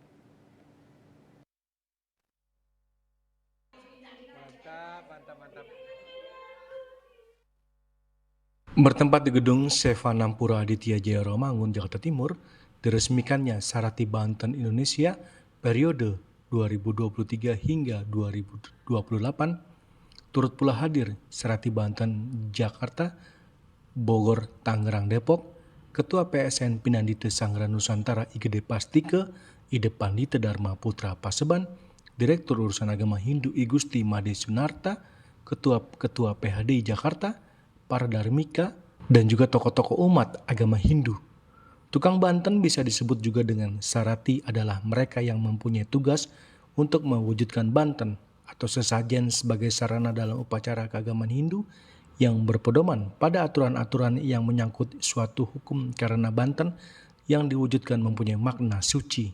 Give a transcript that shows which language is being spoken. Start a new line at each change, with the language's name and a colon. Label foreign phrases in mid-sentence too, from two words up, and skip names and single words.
Indonesian: Bertempat di gedung Sevanampura Aditya Jaya Romangun, Jakarta Timur, diresmikannya Sarati Banten Indonesia periode 2023 hingga 2028, turut pula hadir Sarati Banten Jakarta, Bogor, Tangerang, Depok, Ketua PSN Pinandita Sanggraha Nusantara IGD Pastike, Ide Pandita Dharma Putra Paseban, Direktur Urusan Agama Hindu I Gusti Made Sunarta, Ketua PHDI Jakarta, para darmika, dan juga tokoh-tokoh umat agama Hindu. Tukang Banten bisa disebut juga dengan Sarati adalah mereka yang mempunyai tugas untuk mewujudkan Banten atau sesajen sebagai sarana dalam upacara keagamaan Hindu yang berpedoman pada aturan-aturan yang menyangkut suatu hukum, karena Banten yang diwujudkan mempunyai makna suci.